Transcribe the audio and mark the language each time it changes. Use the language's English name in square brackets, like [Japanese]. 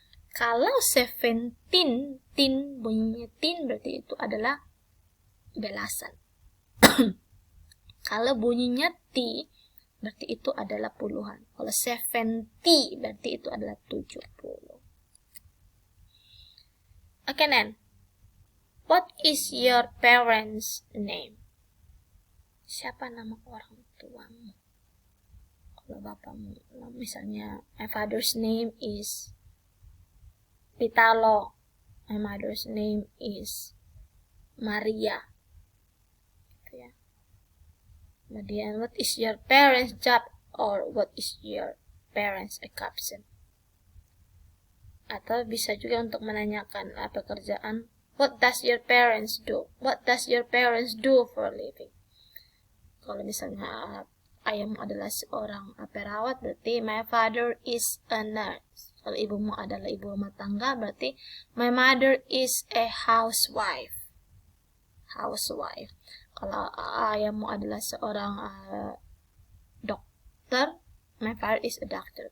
[Indonesian] Kalau 17, tin bunyinya tin berarti itu adalah belasan. Kalau bunyinya T berarti itu adalah puluhan. Kalau 70 berarti itu adalah 70. [English] Okay, then. What is your parents' name? [Indonesian] Siapa nama orang tuamu? Kalau bapakmu, misalnya, [English] my father's name is Pitalo. My mother's name is Maria. [Indonesian] Gitu ya. [English] Kemudian, what is your parents' job? Or what is your parents' occupation? [Indonesian] Atau bisa juga untuk menanyakan pekerjaan. [English] What does your parents do? What does your parents do for a living? [Indonesian] Kalau misalnya ayahmu adalah seorang perawat, berarti [English] my father is a nurse. [Indonesian] Kalau ibumu adalah ibu rumah tangga, berarti [English] my mother is a housewife. Housewife. [Indonesian] Kalau ayahmu adalah seorang dokter, [English] my father is a doctor.